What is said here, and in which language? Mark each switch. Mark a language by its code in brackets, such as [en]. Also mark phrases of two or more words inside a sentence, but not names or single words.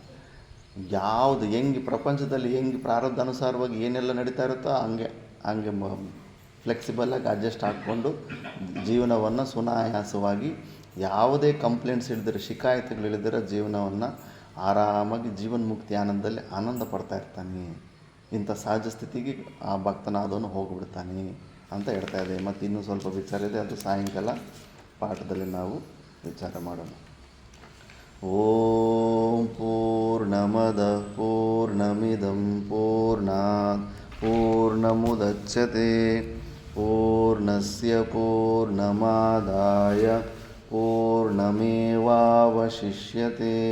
[kn] ಯಾವುದು ಪ್ರಪಂಚದಲ್ಲಿ ಪ್ರಾರಬ್ಧ ಅನುಸಾರವಾಗಿ ಏನೆಲ್ಲ ನಡೀತಾ ಇರುತ್ತೋ ಹಂಗೆ ಫ್ಲೆಕ್ಸಿಬಲಾಗಿ ಅಡ್ಜಸ್ಟ್ ಹಾಕ್ಕೊಂಡು ಜೀವನವನ್ನು ಸುನಾಯಾಸವಾಗಿ ಯಾವುದೇ ಕಂಪ್ಲೇಂಟ್ಸ್ ಇಳಿದಿರೋ ಶಿಕಾಯತುಗಳಿಳಿದಿರೋ ಜೀವನವನ್ನು ಆರಾಮಾಗಿ ಜೀವನ ಮುಕ್ತಿ ಆನಂದದಲ್ಲಿ ಆನಂದ ಪಡ್ತಾ ಇರ್ತಾನೆ. ಇಂಥ ಸಹಜ ಸ್ಥಿತಿಗೆ ಆ ಭಕ್ತನಾದವನು ಹೋಗಿಬಿಡ್ತಾನೆ ಅಂತ ಹೇಳ್ತಾ ಇದೆ. ಮತ್ತು ಇನ್ನೂ ಸ್ವಲ್ಪ ವಿಚಾರ ಇದೆ, ಅದು ಸಾಯಂಕಾಲ ಪಾಠದಲ್ಲಿ ನಾವು ವಿಚಾರ ಮಾಡೋಣ. [sa] ಓಂ ಪೂರ್ಣಮದ ಪೂರ್ಣಮಿದಂ ಪೂರ್ಣಾತ್ ಪೂರ್ಣಮುದಚ್ಯತೆ ಪೂರ್ಣಸ್ಯ ಪೂರ್ಣಮಾದಾಯ ಪೂರ್ಣಮೇವಾವಶಿಷ್ಯತೆ.